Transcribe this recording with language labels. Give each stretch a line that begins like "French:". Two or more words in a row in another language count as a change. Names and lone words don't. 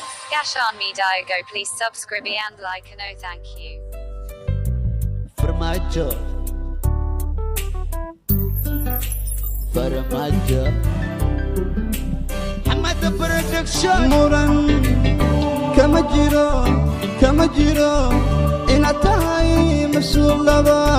English: Gashan me Diogo, please subscribe and like and oh thank you.
Somali: Farmaajo. Farmaajo. Muran kama jiro, kama jiro, inaad tahay mas-uul laba.